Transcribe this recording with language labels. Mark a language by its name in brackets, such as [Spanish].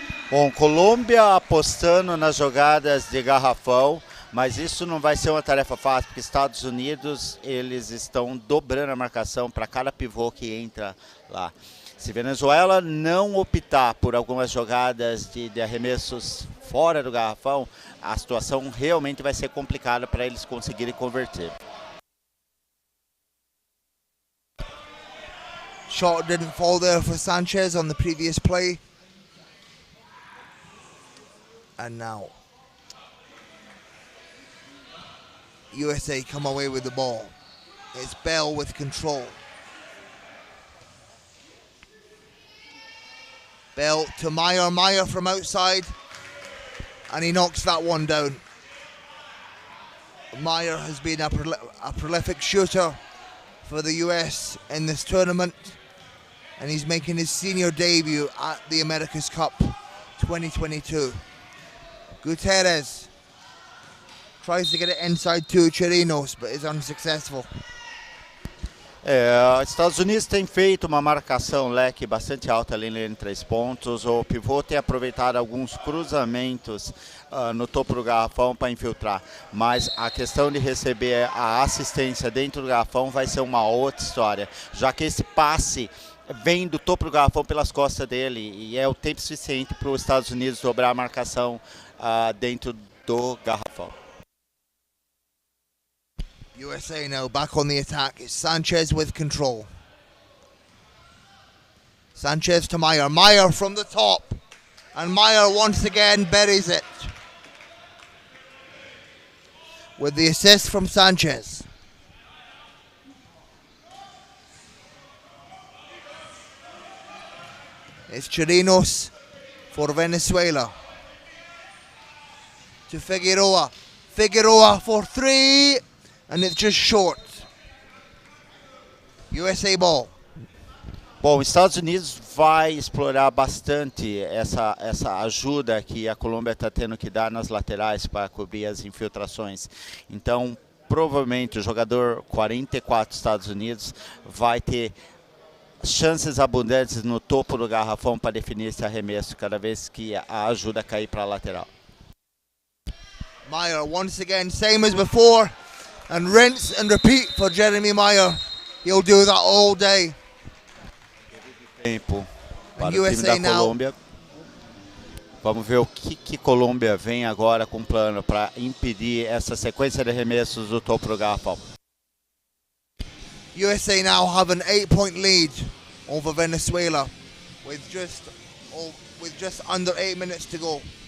[Portuguese] Bom, Colômbia apostando nas jogadas de garrafão, mas isso não vai ser uma tarefa fácil, porque Estados Unidos, eles estão dobrando a marcação para cada pivô que entra lá. Se Venezuela não optar por algumas jogadas de arremessos fora do garrafão, a situação realmente vai ser complicada para eles conseguirem converter. [English] Shot didn't fall there for Sanchez on the previous play. And now USA come away with the ball. It's Bell with control. Bell to Meyer. Meyer from outside. And he knocks that one down. Meyer has been a prolific shooter for the US in this tournament. And he's making his senior debut at the Americas Cup 2022. Gutierrez tries to get it inside to Chirinos, but is unsuccessful. [Portuguese] Estados Unidos tem feito uma marcação leque bastante alta ali em 3 pontos. O pivô tem aproveitado alguns cruzamentos no topo do garrafão para infiltrar. Mas a questão de receber a assistência dentro do garrafão vai ser uma outra história, já que esse passe vem do topo do garrafão pelas costas dele e é o tempo suficiente para os Estados Unidos dobrar a marcação dentro do garrafão. [English] USA now back on the attack. It's Sanchez with control. Sanchez to Meyer. Meyer from the top. And Meyer once again buries it. With the assist from Sanchez. It's Chirinos for Venezuela. To Figueroa. Figueroa for 3. And it's just short. USA ball. [Portuguese] Bom, os Estados Unidos vai explorar bastante essa ajuda que a Colômbia está tendo que dar nas laterais para cobrir as infiltrações. Então, provavelmente o jogador 44 dos Estados Unidos vai ter chances abundantes no topo do garrafão para definir esse arremesso cada vez que a ajuda cair para a lateral. [English] Meyer once again, same as before. And rinse and repeat for Jeremy Meyer. He'll do that all day. [Portuguese] Tempo para o time da Colômbia. Vamos ver o que Colômbia vem agora com plano para impedir essa sequência de arremessos do topo do garrafão. [English] USA now have an 8-point lead over Venezuela with just under 8 minutes to go.